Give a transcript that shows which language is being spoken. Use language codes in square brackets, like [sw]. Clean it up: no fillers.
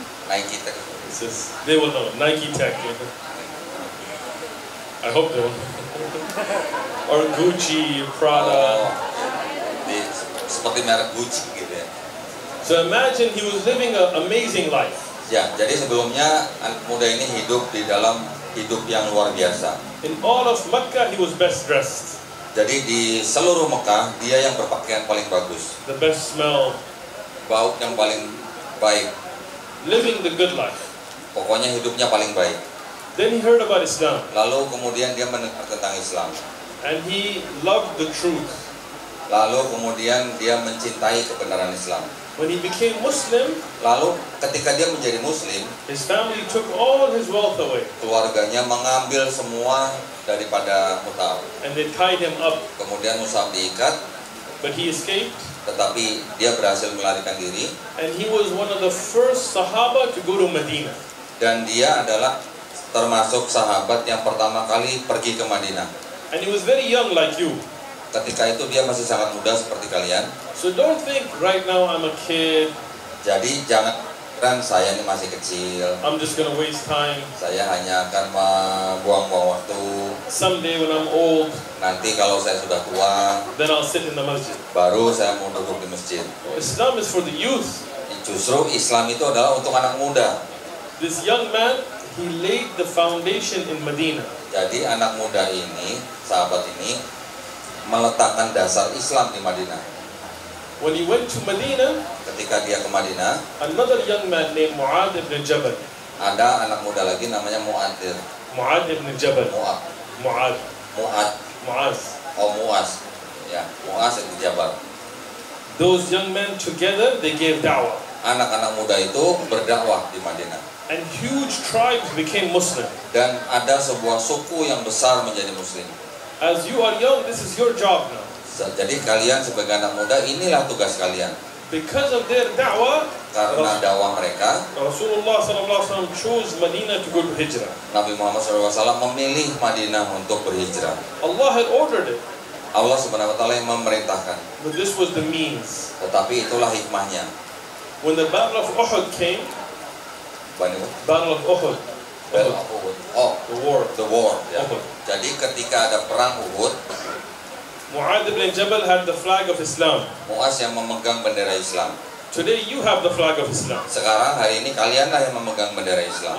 [en] Nike Tech. It's just, they will know Nike Tech. I hope they will. Or Gucci, Prada. [id] Oh, seperti merek Gucci gitu ya. [en] So imagine he was living an amazing life. [id] Ya, jadi sebelumnya anak muda ini hidup di dalam hidup yang luar biasa. [en] In all of Mecca, he was best dressed, [id] Jadi di seluruh Mekah dia yang berpakaian paling bagus, [en] the best smell, [id] bau yang paling baik, [en] living the good life. [id] pokoknya hidupnya paling baik. [en] Then he heard about Islam, [id] Lalu kemudian dia mendengar tentang Islam. [en] and he loved the truth. [id] Lalu kemudian dia mencintai kebenaran Islam. [en] When he became Muslim, [id] Lalu ketika dia menjadi Muslim, [en] his family took all his wealth away, [id] keluarganya mengambil semua daripada Mus'ab. [en] and they tied him up. [id] Kemudian Mus'ab diikat, [en] But he escaped, [id] tetapi dia berhasil melarikan diri. [en] and he was one of the first Sahaba to go to Medina. [id] Dan dia adalah termasuk sahabat yang pertama kali pergi ke Madinah. [en] And he was very young like you. [id] Ketika itu dia masih sangat muda seperti kalian. [en] So don't think right now I'm a kid, [id] Jadi jangan kan saya ini masih kecil, [en] I'm just gonna waste time. [id] saya hanya akan membuang-buang waktu. [en] Someday when I'm old, [id] Nanti kalau saya sudah tua, [en] then I'll sit in the masjid. [id] baru saya mau duduk di masjid. [en] Islam is for the youth. [id] Justru Islam itu adalah untuk anak muda. [en] This young man, he laid the foundation in Medina. [id] Jadi anak muda ini, sahabat ini, meletakkan dasar Islam di Madinah. [en] When he went to Medina, [id] Ketika dia ke Madinah, [en] another young man named Mu'adh ibn Jabal. [id] ada anak muda lagi namanya Mu'adzir. [en] Mu'adh ibn Jabal. [id] Mu'ad, [en] Mu'adh. [id] Mu'ad, [en] Mu'adh. [id] Mu'az. Ya, Mu'az itu Jabar. [en] Those young men together, they gave da'wah. [id] Anak-anak muda itu berdakwah di Madinah. [en] And huge tribes became Muslim. [id] Dan ada sebuah suku yang besar menjadi Muslim. [en] As you are young, this is your job now. [id] Jadi kalian sebagai anak muda, inilah tugas kalian. [en] Because of their da'wah, [id] Karena dakwah mereka, [en] Rasulullah SAW chose Medina to go to Hijrah. [id] Nabi Muhammad SAW memilih Madinah untuk berhijrah. [en] Allah had ordered it, [id] Allah Subhanahu wa taala yang memerintahkan. [en] but this was the means. [id] Tetapi itulah hikmahnya. [en] When the Battle of Uhud came, Battle of Uhud, Oh, the war, the war. Ya. Uhud. [id] Jadi ketika ada perang Uhud, [en] Mu'adh ibn Jabal had the flag of Islam. [id] Mu'az yang memegang bendera Islam. [en] Today you have the flag of Islam. [id] Sekarang hari ini kalianlah yang memegang bendera Islam.